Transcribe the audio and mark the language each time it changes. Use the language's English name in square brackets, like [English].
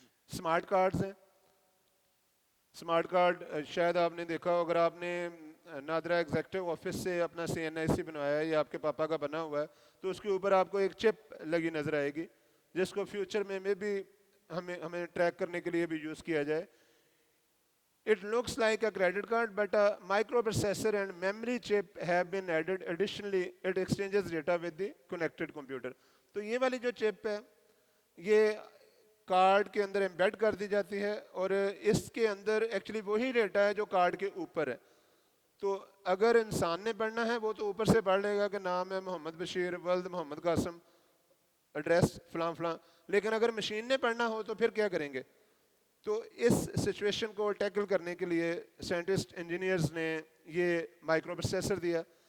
[Urdu] Smart cards ہیں. Smart card شاید آپ نے دیکھا ہو, اگر آپ نے نادرا ایگزیکٹو آفس سے اپنا CNIC بنوایا ہے یا آپ کے پاپا کا بنا ہوا ہے تو اس کے اوپر آپ کو ایک چپ لگی نظر آئے گی جس کو فیوچر میں بھی ہمیں ٹریک کرنے کے لیے بھی یوز کیا جائے. [English] It looks like a credit card, but a microprocessor and memory chip have been added. Additionally, it exchanges data with the connected computer. [Urdu] تو یہ والی جو چپ ہے یہ کارڈ کے اندر ایمبیڈ کر دی جاتی ہے اور اس کے اندر ایکچولی وہی ڈیٹا ہے جو کارڈ کے اوپر ہے. تو اگر انسان نے پڑھنا ہے وہ تو اوپر سے پڑھ لے گا کہ نام ہے محمد بشیر, ولد محمد قاسم, ایڈریس فلاں فلاں, لیکن اگر مشین نے پڑھنا ہو تو پھر کیا کریں گے؟ تو اس سچویشن کو ٹیکل کرنے کے لیے سائنٹسٹ انجینئرز نے یہ مائکرو پروسیسر دیا.